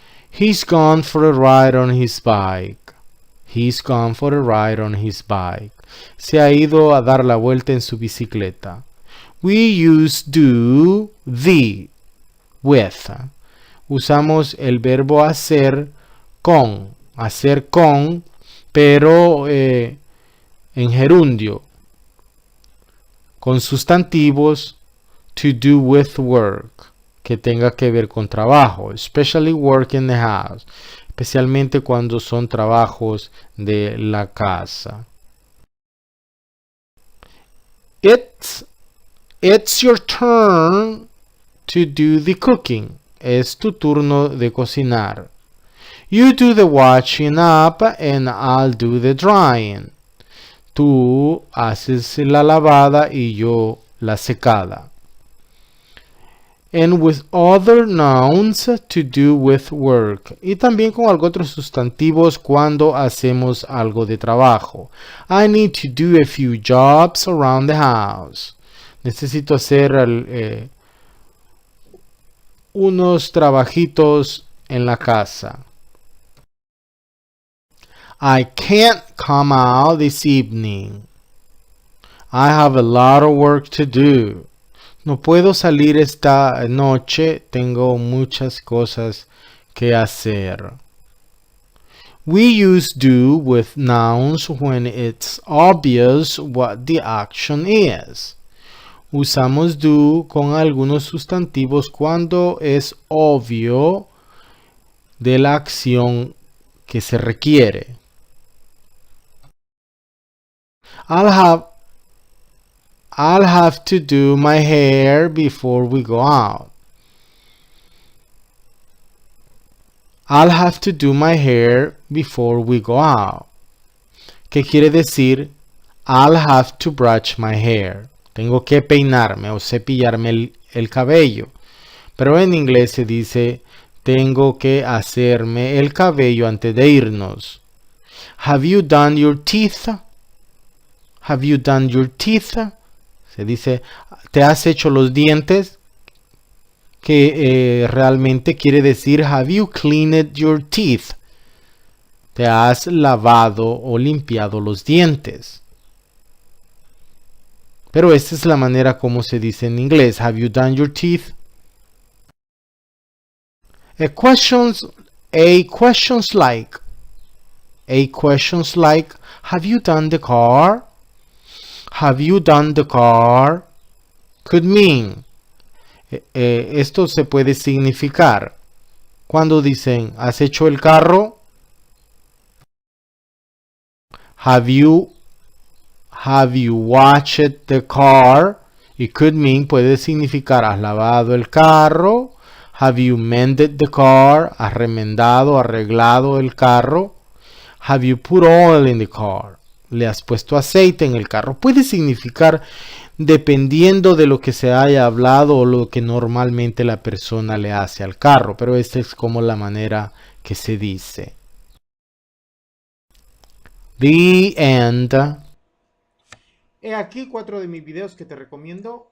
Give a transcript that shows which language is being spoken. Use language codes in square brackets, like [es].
[en] He's gone for a ride on his bike. [es] Se ha ido a dar la vuelta en su bicicleta. [en] We use do, the, with. [es] Usamos el verbo hacer con, pero en gerundio. con sustantivos [en] to do with work, [es] que tenga que ver con trabajo, [en] especially work in the house, [es] especialmente cuando son trabajos de la casa. [en] It's your turn to do the cooking. [es] Es tu turno de cocinar. [en] You do the washing up and I'll do the drying. [es] Tú haces la lavada y yo la secada. [en] And with other nouns to do with work. [es] Y también con algo otros sustantivos cuando hacemos algo de trabajo. [en] I need to do a few jobs around the house. [es] Necesito hacer unos trabajitos en la casa. [en] I can't come out this evening. I have a lot of work to do. [es] No puedo salir esta noche, tengo muchas cosas que hacer. [en] We use do with nouns when it's obvious what the action is. [es] Usamos do con algunos sustantivos cuando es obvio de la acción que se requiere. [en] I'll have to do my hair before we go out. I'll have to do my hair before we go out. [es] ¿Qué quiere decir? [en] I'll have to brush my hair. [es] Tengo que peinarme o cepillarme el cabello. Pero en inglés se dice, tengo que hacerme el cabello antes de irnos. [en] Have you done your teeth? Have you done your teeth? [es] Se dice, ¿te has hecho los dientes? Que realmente quiere decir, [en] have you cleaned your teeth? [es] ¿Te has lavado o limpiado los dientes? Pero esta es la manera como se dice en inglés. [en] Have you done your teeth? Questions like, have you done the car? Have you done the car? Could mean. [es] Esto se puede significar. Cuando dicen, ¿has hecho el carro? [en] Have you washed the car? It could mean, [es] puede significar, ¿has lavado el carro? [en] Have you mended the car? [es] ¿Has remendado, arreglado el carro? [en] Have you put oil in the car? [es] ¿Le has puesto aceite en el carro? Puede significar dependiendo de lo que se haya hablado o lo que normalmente la persona le hace al carro, pero esta es como la manera que se dice. [en] The end. [es] He aquí 4 de mis videos que te recomiendo.